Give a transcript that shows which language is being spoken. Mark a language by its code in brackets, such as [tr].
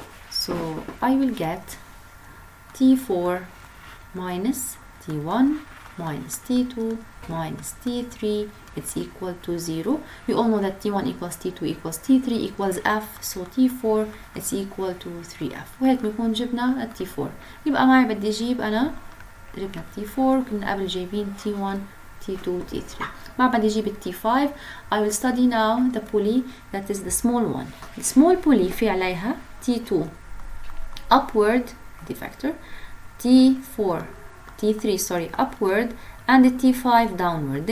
[en] so I will get T4 minus T1 minus T2 minus T3 it's equal to 0. We all know that T1 equals T2 equals T3 equals F, so T4 it's equal to 3F. [ar] وهيك بنكون جبنا ال T4. يبقى معي بدي اجيب انا جبنا T4 كنا قبل جايبين T1 T2 T3. ما بدي اجيب ال T5. [en] I will study now the pulley that is the small one. The small pulley [ar] في عليها [en] T2 upward the factor, T4 T3 sorry upward and the T5 downward.